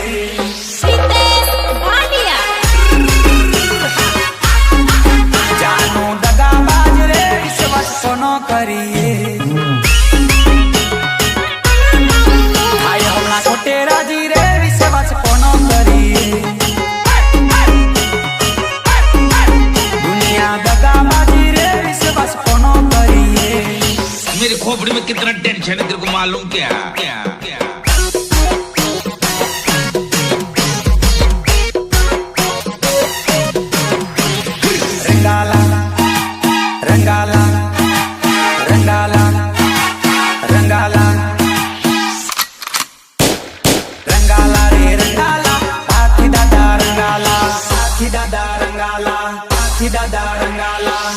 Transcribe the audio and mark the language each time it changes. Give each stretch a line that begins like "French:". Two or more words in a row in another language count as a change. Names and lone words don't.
Gujarati: હિતેશ ભાટિયા જાનો દગાબાજ રે વિશ્વાસ કોનો કરીએ. રાજી રે વિશ્વાસ કોનો કરીએ. દુનિયા દગાબાજી રે વિશ્વાસ કોનો કરીએ.
Hindi: मेरी खोपड़ी में कितना टेंशन है तेरे को मालूम क्या?
Gujarati: રંગાળા રંગાળા રંગાળા રંગાળા રંગાળા રે રંગાળા આખી દાદા રંગાળા, આખી દાદા રંગાળા, આખી દાદા રંગાળા.